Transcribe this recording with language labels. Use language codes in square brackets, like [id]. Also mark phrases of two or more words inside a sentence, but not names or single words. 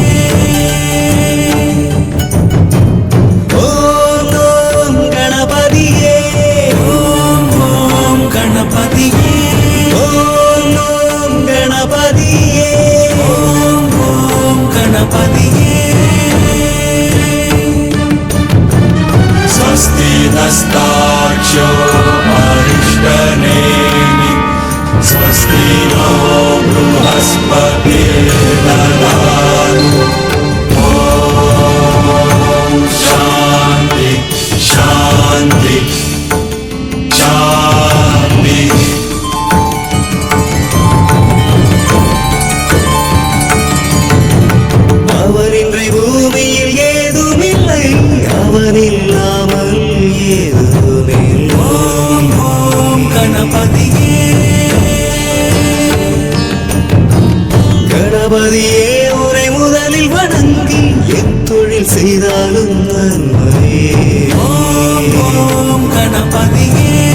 [ta] ஓம் ஓம் கணபதியே ஓம் ஓம் கணபதியே ஓம் ஓம் கணபதியே ஓம் ஓம் கணபதியே [sa] स्वस्ति नस्ताक्षो अरिष्टनेमि स्वस्ति नो बृहस्पतिर्दधातु ॐ शान्ति शान्ति शान्ति। [ta] அவனின்றி பூமியில் ஏதுமில்லை அவனில்லாமல் ஏதுமில்லை ஓம் ஓம் கணபதியே கணபதியே உரை முதலில் வணங்கி எத்தொழில் செய்தாலும் நன்மையே ஓம் ஓம் கணபதியே